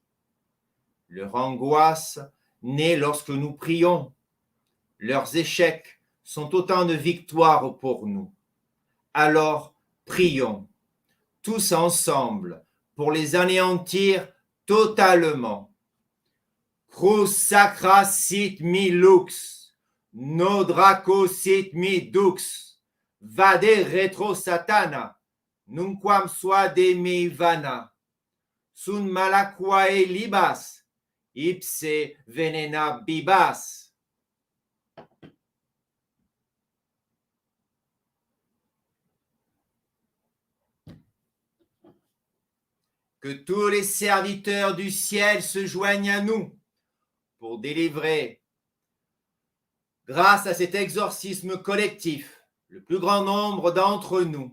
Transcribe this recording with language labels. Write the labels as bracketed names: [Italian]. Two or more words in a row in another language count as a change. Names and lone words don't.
[French] Leur angoisse naît lorsque nous prions. Leurs échecs sont autant de victoires pour nous. Alors, prions, tous ensemble, pour les anéantir totalement. [Latin] Crus sacra sit mi lux, no draco sit mi dux, vade retro satana, nunquam suade mi vana, sunt malaquae libas, ipse venena bibas. [French] Que tous les serviteurs du ciel se joignent à nous pour délivrer grâce à cet exorcisme collectif, le plus grand nombre d'entre nous.